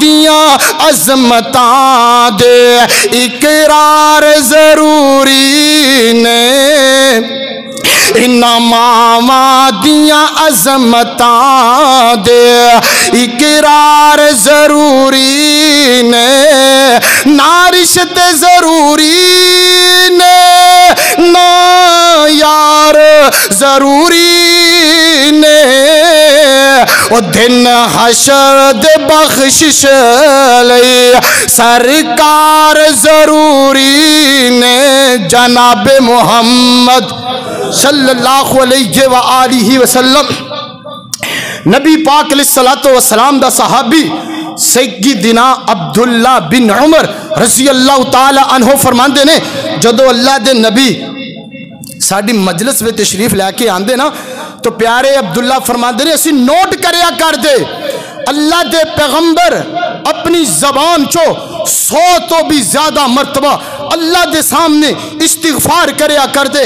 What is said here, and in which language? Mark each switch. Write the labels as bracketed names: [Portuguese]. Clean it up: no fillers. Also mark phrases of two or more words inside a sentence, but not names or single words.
[Punjabi] ਦੀਆਂ ਅਜ਼ਮਤਾਂ ਦੇ ਇਕਰਾਰ ਜ਼ਰੂਰੀ ਨੇ, ਇਨ੍ਹਾਂ ਮਾਵਾਂ ਦੀਆਂ ਅਜ਼ਮਤਾਂ ਦੇ ਇਕਰਾਰ ਜ਼ਰੂਰੀ ਨੇ, ਨਾ ਰਿਸ਼ਤੇ ਜ਼ਰੂਰੀ ਨੇ, ਨਾ ਯਾਰ ਜ਼ਰੂਰੀ ਨੇ। ਓ ਦਿਨ ਹਸ਼ਰ ਦੇ ਬਖ਼ਸ਼ਿਸ਼ ਲਈ ਸਰਕਾਰ ਜ਼ਰੂਰੀ ਨੇ। ਜਨਾਬ ਮੁਹੰਮਦ [Arabic] صلى الله عليه وآله وسلم [Punjabi] ਨਬੀ ਪਾਕ [Arabic] عليه الصلاة والسلام [Punjabi] ਦਾ ਸਹਾਬੀ ਸੱਯਦਨਾ ਅਬਦੁੱਲਾ ਬਿਨ ਉਮਰ [Arabic] رضي الله تعالى عنه [Punjabi] ਫ਼ਰਮਾਂਦੇ ਨੇ, ਜਦੋਂ ਅੱਲਾਹ ਦੇ ਨਬੀ ਸਾਡੀ ਮਜਲਿਸ ਮੇਂ ਤਸ਼ਰੀਫ਼ ਲੈਕੇ ਆਂਦੇ ਨਾ ਤੋ ਪਿਆਰੇ ਅਬਦੁੱਲਾ ਫ਼ਰਮਾਂਦੇ ਨੇ ਅਸੀ ਨੋਟ ਕਰਿਆ ਕਰਦੇ ਅੱਲਾਹ ਦੇ ਪੈਗ਼ੰਬਰ ਆਪਣੀ ਜ਼ਬਾਨ ਚੋ 100 ਤੋ ਭੀ ਜ਼ਿਆਦਾ ਮਰਤਬਾ ਅੱਲਾਹ ਦੇ ਸਾਮ੍ਹਣੇ ਇਸਤਿਗ਼ਫ਼ਾਰ ਕਰਿਆ ਕਰਦੇ।